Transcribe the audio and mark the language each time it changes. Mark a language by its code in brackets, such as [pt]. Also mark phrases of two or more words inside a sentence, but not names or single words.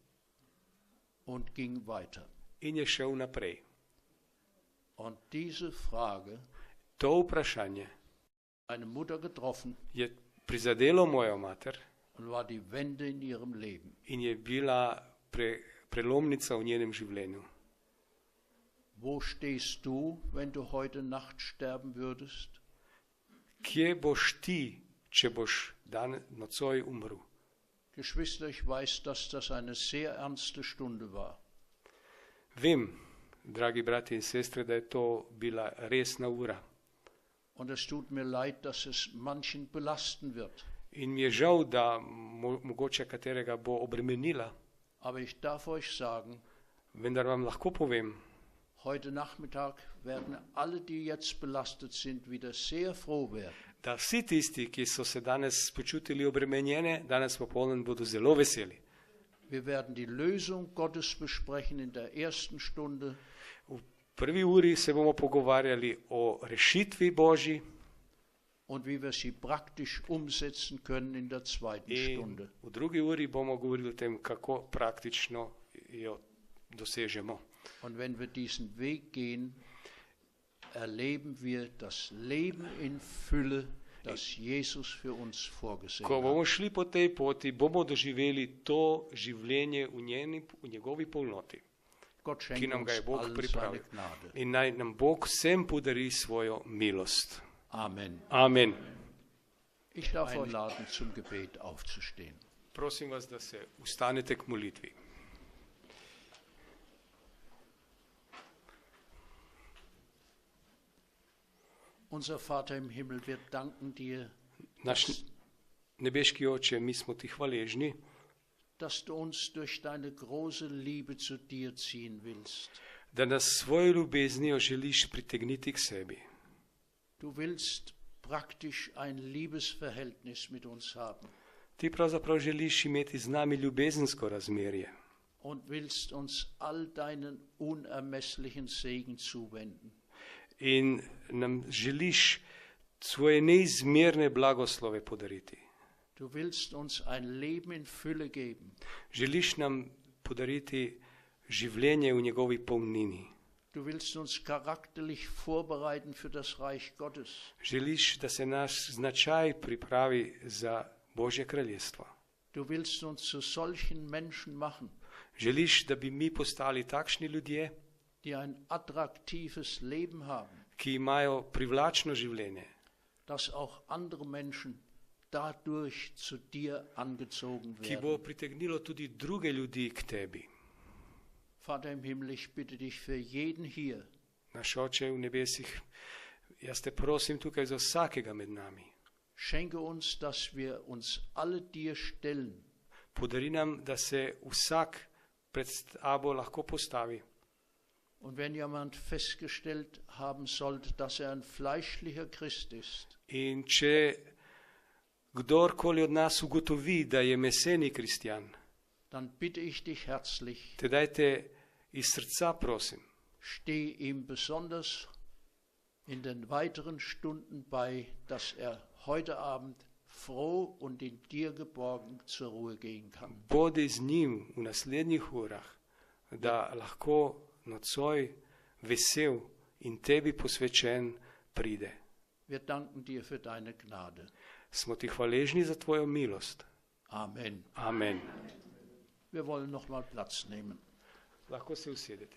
[de] und ging weiter. [sl] In je šel naprej. [de] Und diese Frage, [sl] To vprašanje [de] eine Mutter getroffen, [sl] je prizadelo mojo mater [de] und war die Wende in ihrem Leben. [sl] in je bila prelomnica v njenem življenju. [de] Wo stehst du, wenn du heute Nacht sterben würdest? [sl] Kje boš ti, če boš dan nocoj umrl? [de] Geschwister, ich weiß, dass das eine sehr ernste Stunde war. [sl] Vem, dragi brati in sestre, da je to bila resna ura. [de] Und es tut mir leid, dass es manchen belasten wird. [sl] In mi je žal, da mogoče katerega bo obremenila, [de] Aber ich darf euch sagen, [sl] vendar vam lahko povem, [de] heute Nachmittag werden alle, die jetzt belastet sind, wieder sehr froh werden. [sl] da vsi tisti, ki so se danes počutili obremenjene, danes popoldan bodo zelo veseli. [de] Wir werden die Lösung Gottes besprechen in der ersten Stunde. [sl] V prvi uri se bomo pogovarjali o rešitvi Božji [de] Und wie wir sie praktisch umsetzen können in der zweiten [sl] in [de] Stunde. [sl] v drugi uri bomo govorili o tem, kako praktično jo dosežemo. [de] Und wenn wir diesen Weg gehen, erleben wir das Leben in Fülle, das Jesus für uns vorgesehen [sl] Ko [de] hat. [sl] bomo šli po tej poti, bomo doživeli to življenje v njegovi polnoti, [de] Gott [sl] ki [de] schenke [sl] nam ga [de] uns [sl] je Bog [de] allen [sl] pripravil. [de] seine Gnade. [sl] In naj nam Bog vsem podari svojo milost. [de] Amen. [sl] Amen. [de] Ich darf euch einladen, zum Gebet aufzustehen. [sl] Prosim vas, da se ustanete k molitvi. [de] Unser Vater im Himmel, wir danken dir, [sl] Naš nebeški Oče, mi smo ti hvaležni, [de] dass du uns durch deine große Liebe zu dir ziehen willst. [sl] da nas svojo ljubeznijo želiš pritegniti k sebi. [de] Du willst praktisch ein Liebesverhältnis mit uns haben. [sl] Ti pravzaprav želiš imeti z nami ljubezensko razmerje. [de] und willst uns all deinen unermesslichen Segen zuwenden. [sl] In nam želiš svoje neizmerne blagoslove podariti. [de] Du willst uns ein Leben in Fülle geben. [sl] Želiš nam podariti življenje v njegovi polnini. [de] Du willst uns charakterlich vorbereiten für das Reich Gottes. [sl] Želiš, da se naš značaj pripravi za Božje kraljestvo. [de] Du willst uns zu solchen Menschen machen, [sl] Želiš, da bi mi postali takšni ljudje, [de] die ein attraktives Leben haben, [sl] ki imajo privlačno življenje, [de] dass auch andere Menschen dadurch zu dir angezogen [sl] ki bo [de] werden. [sl] pritegnilo tudi druge ljudi k tebi. [de] Vater im Himmel, ich bitte dich für jeden hier, [sl] Naš Oče v nebesih, jaz te prosim tukaj za vsakega med nami. [de] schenke uns, dass wir uns alle dir stellen, [sl] Podari nam, da se vsak pred tabo lahko postavi. [de] und wenn jemand festgestellt haben sollte, dass ein fleischlicher Christ ist, [sl] In če kdorkoli od nas ugotovi, da je meseni kristjan, [de] dann bitte ich dich herzlich, [sl] te dajte iz srca prosim, [de] steh ihm besonders in den weiteren Stunden bei, dass heute Abend froh und in dir geborgen zur Ruhe gehen kann. [sl] bodi z njim v naslednjih urah, da lahko nocoj vesel in tebi posvečen pride. [de] Wir danken dir für deine Gnade. [sl] Smo ti hvaležni za tvojo milost. [de] Amen. [sl] Amen. [de] Wir wollen noch mal Platz nehmen. [sl] Lahko se usedete.